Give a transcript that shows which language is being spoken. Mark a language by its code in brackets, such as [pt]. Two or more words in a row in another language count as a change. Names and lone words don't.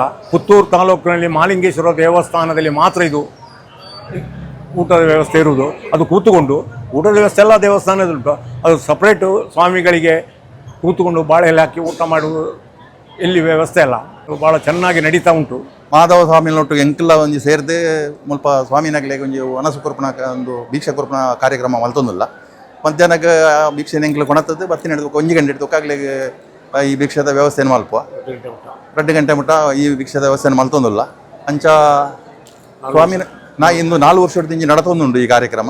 [kn] ಪುತ್ತೂರು ತಾಲೂಕಿನಲ್ಲಿ ಮಹಾಲಿಂಗೇಶ್ವರ ದೇವಸ್ಥಾನದಲ್ಲಿ ಮಾತ್ರ ಇದು ಊಟದ ವ್ಯವಸ್ಥೆ ಇರುವುದು. ಅದು ಕೂತುಕೊಂಡು ಊಟದ ವ್ಯವಸ್ಥೆ ಎಲ್ಲ ದೇವಸ್ಥಾನದಲ್ಲುಂಟು. ಅದು ಸಪ್ರೇಟು ಸ್ವಾಮಿಗಳಿಗೆ ಕೂತುಕೊಂಡು ಬಾಳೆ ಎಲೆ ಹಾಕಿ ಊಟ ಮಾಡುವುದು ಇಲ್ಲಿ ವ್ಯವಸ್ಥೆ ಅಲ್ಲ. ಭಾಳ ಚೆನ್ನಾಗಿ ನಡೀತಾ ಉಂಟು. [tcy] ಮಾಧವ ಸ್ವಾಮಿನೊಟ್ಟು ಎಂಕಲ್ಲ ಒಂಜಿ ಸೇರ್ದೆ ಮುಲ್ಪ ಸ್ವಾಮಿನಗ್ಲೆಗ್ ಒಂಜಿ ವನಸು ಕೊರ್ಪುನ ಒಂದು ಭೀಕ್ಷಾ ಕೊರ್ಪುನ ಕಾರ್ಯಕ್ರಮ ಮಲ್ತೊಂದುಲ್ಲ. ಮಧ್ಯಾಹ್ನಕ್ಕೆ ಭಿಕ್ಷೆ ಎಂಕ್ಲು ಕೊಣತದ್ದು ಬತ್ತಿನ ಹಿಡಿದು 1 ಗಂಟೆ ಹಿಡಿದು ಕಾಗ್ಲೆಗ್ ಈ ಭಿಕ್ಷದ ವ್ಯವಸ್ಥೆಯನ್ನು ಮಲ್ಪುವ 2 ಗಂಟೆ ಮುಟ್ಟ ಈ ಭಿಕ್ಷದ ವ್ಯವಸ್ಥೆಯನ್ನು ಮಲ್ತೊಂದುಲ್ಲ. ಅಂಚ ಸ್ವಾಮಿನ ನಾ ಇಂದು 4 ವರ್ಷದಿಂದ ನಡತೊಂದುಂಡು ಈ ಕಾರ್ಯಕ್ರಮ.